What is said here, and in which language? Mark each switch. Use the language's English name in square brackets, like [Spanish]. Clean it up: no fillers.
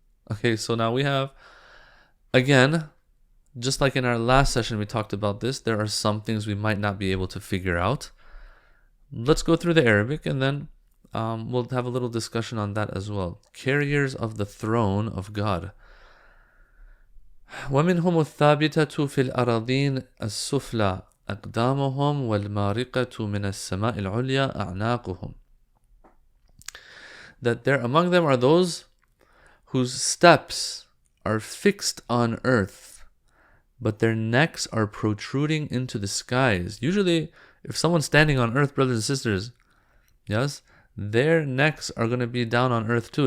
[English] Okay, so now we have, again, just like in our last session we talked about this, there are some things we might not be able to figure out. Let's go through the Arabic and then we'll have a little discussion on that as well. Carriers of the throne of God. [Arabic] وَمِنْهُمُ الثَّابِتَةُ فِي الْأَرَضِينَ السُّفْلَى أقدامهم والمارقة من السماء العليا أعناقهم. [English] That there among them are those whose steps are fixed on earth, but their necks are protruding into the skies. Usually, if someone's standing on earth, brothers and sisters, yes, their necks are going to be down on earth too.